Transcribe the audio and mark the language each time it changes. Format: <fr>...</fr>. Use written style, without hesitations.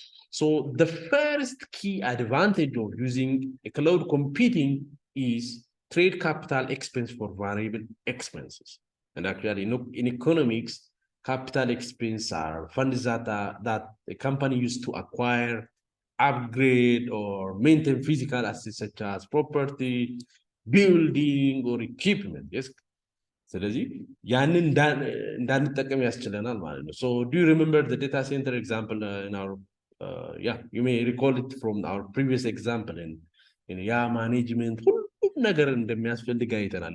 <en>So the first key advantage of using a cloud computing is trade capital expense for variable expenses. And actually, in economics, capital expense are funds that a company used to acquire, upgrade, or maintain physical assets such as property, building or equipment. Yes.</en> <am>ስለዚህ ያንን እንዳንጠቀም ያስችለናል ማለት ነው.</am> <en>So do you remember the data center example in our yeah, you may recall it from our previous example in</en> <am>ያ ማኔጅመንት ሁሉም ነገር እንደሚያስፈልግ አይተናል.</am>